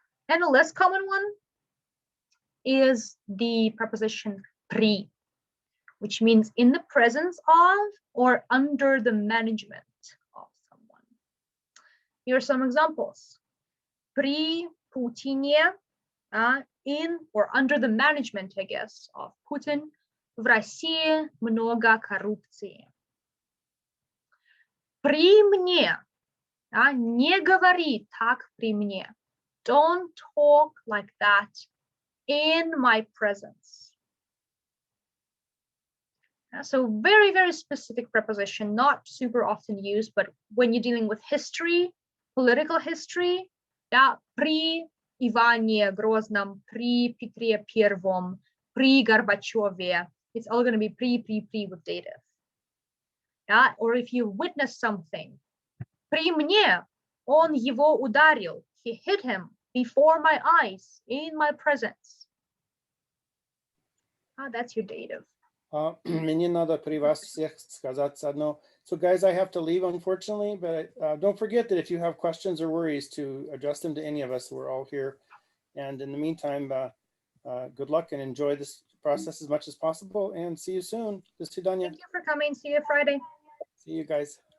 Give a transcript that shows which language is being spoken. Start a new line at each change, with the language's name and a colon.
English: And a less common one is the preposition при, which means in the presence of or under the management of someone. Here are some examples.
Russian: При Путине,
English: in or under the management, I guess, of Putin,
Russian: в России много коррупции. При мне, не говори так при мне.
English: Don't talk like that in my presence. So very, very specific preposition, not super often used, but when you're dealing with history, political history,
Russian: при Иване Грозном, при Петре Первом, при Горбачеве,
English: it's all going to be при with dative. Or if you witness something,
Russian: при мне он его ударил,
English: he hit him before my eyes, in my presence. That's your dative.
Russian: Мне надо при вас всех сказать одно.
English: So guys, I have to leave, unfortunately, but don't forget that if you have questions or worries, to address them to any of us. We're all here. And in the meantime, good luck and enjoy this process as much as possible, and see you soon.
Russian: До свидания.
English: Thank you for coming. See you Friday. See you guys.